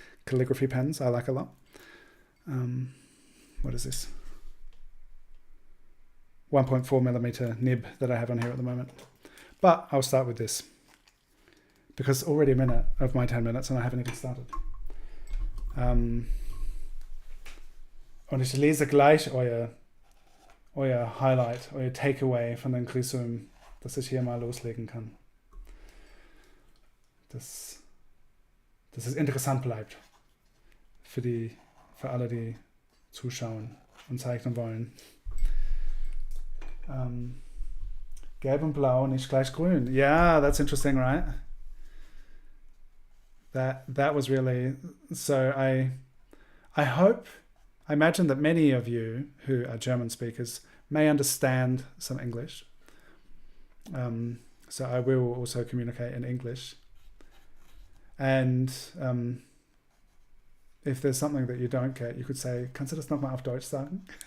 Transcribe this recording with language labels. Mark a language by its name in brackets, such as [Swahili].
[English] Calligraphy pens I like a lot. What is this? 1.4mm nib that I have on here at the moment. But I'll start with this, because already a minute of my 10 minutes and I haven't even started. [German] Und ich lese gleich euer Highlight, euer Takeaway von den Grisum, dass ich hier mal loslegen kann. Dass es interessant bleibt für alle, die zuschauen und zeichnen wollen. Gelb und blau, nicht gleich grün. [English] Yeah, that's interesting, right? That was really, so I imagine that many of you who are German speakers may understand some English. So I will also communicate in English. And if there's something that you don't get, you could say, [German] kannst du das nochmal auf Deutsch sagen?